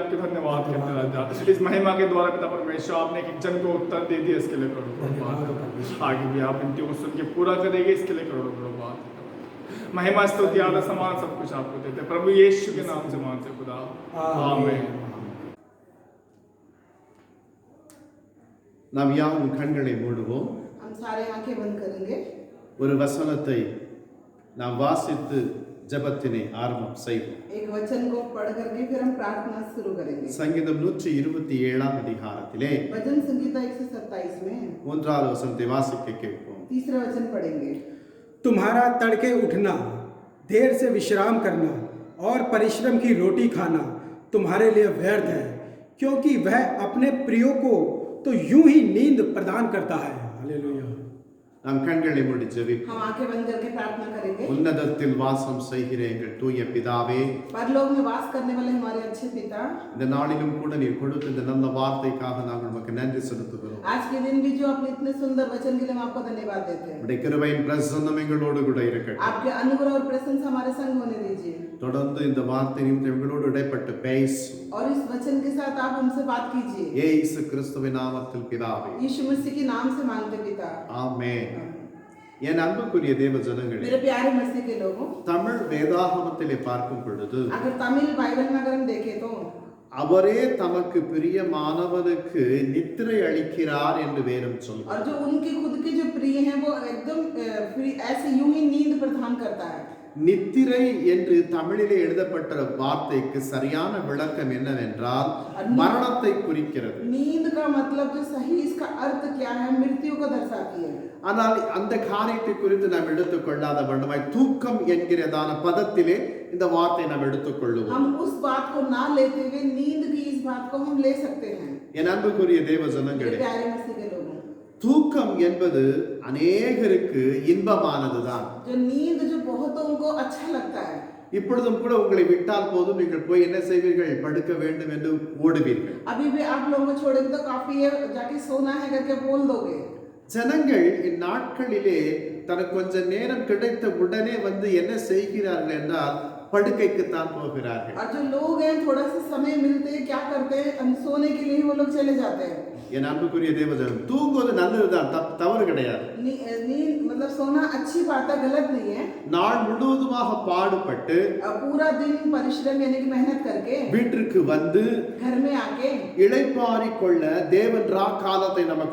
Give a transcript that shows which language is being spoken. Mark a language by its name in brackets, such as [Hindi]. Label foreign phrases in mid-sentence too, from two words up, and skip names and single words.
[Hindi] आपके धन्यवाद करते राजा। इस महिमा के द्वारा पिता परमेश्वर आपने एक जन को उत्तर दे दिया, इसके लिए करोड़ों आगे भी आप इनकी को सुन के पूरा करेंगे, इसके लिए करोड़ों धन्यवाद। महिमा स्तुति आदर सम्मान सब कुछ आपको देते प्रभु यीशु के नाम से मान से खुदा आमीन। [Tamil] நாம் யாவும் கண்களை மூடுவோம். [Hindi] हम सारे आंखें बंद करेंगे। [Tamil] ஒரு வசனத்தை நாம் வாசித்து ஜெபத்தினை ஆரம்பம் செய்வோம். [Hindi] एक वचन को पढ़ करके फिर हम प्रार्थना शुरू करेंगे। [Tamil] சங்கீதம் 127 அதிகாரத்திலே [Hindi] भजन संगीता 127 में [Tamil] 1வது வசனத்தை வாசிக்க கேட்போம். [Hindi] तीसरा वचन पढ़ेंगे। तुम्हारा तड़के उठना, देर से विश्राम करना और परिश्रम की रोटी खाना तुम्हारे लिए व्यर्थ है, क्योंकि वह अपने प्रियो को तो यूं ही नींद प्रदान करता है। हालेलुया। [Tamil] நாம் கண்களை மூடி ஜெபிப்போம். [Hindi] हम आंखें बंद करके प्रार्थना करेंगे। [Tamil] உன்னதத்தில் வாசம் செய்கிற எங்கள் தூய பிதாவே, [Hindi] परलोक में वास करने वाले हमारे अच्छे पिता, [Tamil] இந்த நாளிலும் கூட நீர் கொடுத்த இந்த நல்ல வார்த்தைக்காக நாங்கள் உமக்கு நன்றி செலுத்துகிறோம். [Hindi] आज के दिन भी जो आपने इतने सुंदर वचन के लिए हम आपको धन्यवाद देते हैं। [Tamil] உம்முடைய கிருபையின் பிரசன்னம் எங்களோடு கூட இருக்கட்டும். [Hindi] आपके अनुग्रह और प्रशंसा हमारे संग होने दीजिए [Tamil] தொடர்ந்து இந்த வார்த்தை நிமித்தம் எங்களோடு இடைப்பட்டு பேசும். [Hindi] और इस वचन के साथ आप हमसे बात कीजिए। [Tamil] இயேசு கிறிஸ்துவின் நாமத்தில் பிதாவே, [Hindi] यीशु मसीह के नाम से मांगते पिता, [Tamil] ஆமென். என் அன்புக்குரிய தேவ ஜனங்களே, [Hindi] मेरे प्यारे मसीह के लोगों, [Tamil] தமிழ் வேதாகமத்திலே பார்க்கும் பொழுது [Hindi] अगर तमिल बाइबल में अगर हम देखें तो [Tamil] அவரே தமக்கு பிரியமானவனுக்கு நித்திரை அளிக்கிறார் என்று வேதம் சொல்கிறது. [Hindi] और जो उनके खुद के जो प्रिय हैं वो एकदम ऐसे यूं ही नींद प्रदान करता है। [Tamil] நித்திரை என்று தமிழிலே எழுதப்பட்ட வார்த்தைக்கு சரியான விளக்கம் என்னவென்றால் மரணத்தை குறிக்கிறது. [Hindi] नींद का मतलब जो सही इसका अर्थ क्या है, मृत्यु को दर्शाती है। [Tamil] ஆனால் அந்த காரியத்தை குறித்து நாம் எடுத்துக்கொள்ளாத வண்ணமாய் தூக்கம் என்கிறதான பதத்திலே இந்த வார்த்தை நாம் எடுத்துக்கொள்ளுவோம். [Hindi] हम उस बात को ना लेते हुए नींद की इस बात को हम ले सकते हैं। [Tamil] என் அன்புக்குரிய தேவ ஜனங்களே, [Hindi] प्यारे मसीह के लोगों, [Tamil] தூக்கம் என்பது அநேகருக்கு இன்பமானதுதான். [Hindi] जो नींद जो बहुतों को अच्छा लगता है। [Tamil] இப்பொழுதும் கூட உங்களை விட்டால் போதும், நீங்கள் போய் என்ன செய்வீர்கள்? படுக்க வேண்டும் என்று ஓடுவீர்கள். [Hindi] अभी भी आप लोगों को छोड़ेंगे तो काफी है, जाके सोना है करके बोल दोगे। [Tamil] ஜனங்கள் இந்நாட்களிலே தனக்கு கொஞ்ச நேரம் கிடைத்த உடனே வந்து என்ன செய்கிறார்கள் என்றால் படுக்கைக்குத்தான் போகிறார்கள். [Hindi] और जो लोग हैं थोड़ा सा समय मिलते हैं क्या करते हैं, सोने के लिए वो लोग चले जाते हैं। [Tamil] என் அன்புக்குரிய தேவஜனம், தூங்குவது நல்லதுதான், தவறு கிடையாது. [Hindi] नींद मतलब सोना अच्छी बात है, गलत नहीं है। [Tamil] நாள் முழுவதுமாக பாடுபட்டு [Hindi] पूरा दिन परिश्रम यानी कि मेहनत करके [Tamil] வீட்டிற்கு வந்து [Hindi] घर में आके [Tamil] இளைப்பாறிக் கொள்ள தேவன் ராக்காலத்தை நமக்கு